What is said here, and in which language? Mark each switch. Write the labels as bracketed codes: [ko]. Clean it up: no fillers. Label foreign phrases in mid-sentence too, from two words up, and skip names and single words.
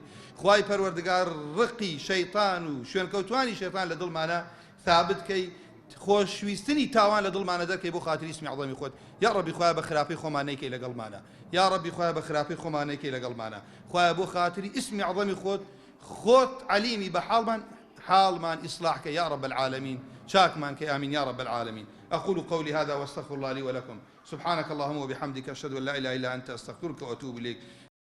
[ckb] خوای پەروەردگار ڕقی شەیطان و شوێنکەوتوانی شەیطان لە دڵمانە ثابت کەی، خۆشویستنی تاوان لە دڵمانە دەکەی بۆ خاتری ئیسمی عەظەمی خۆت. [ar] یا ربی [ckb] خوای بە خراپەی خۆمان نەیکەی لەگەڵمانە، [ar] یا ربی [ckb] خوای بە خراپەی خۆمان نەیکەی لەگەڵمانە. خوای بۆ خاتری ئیسمی عەظەمی خۆت عەلیمی بە حالمان [ar] إصلاحك يا رب العالمين، [ckb] شاكمان [ar] آمين يا رب العالمين. أقول قولي هذا واستغفر الله لي ولكم. سبحانك اللهم وبحمدك أشهد أن لا إله إلا أنت أستغفرك وأتوب إليك.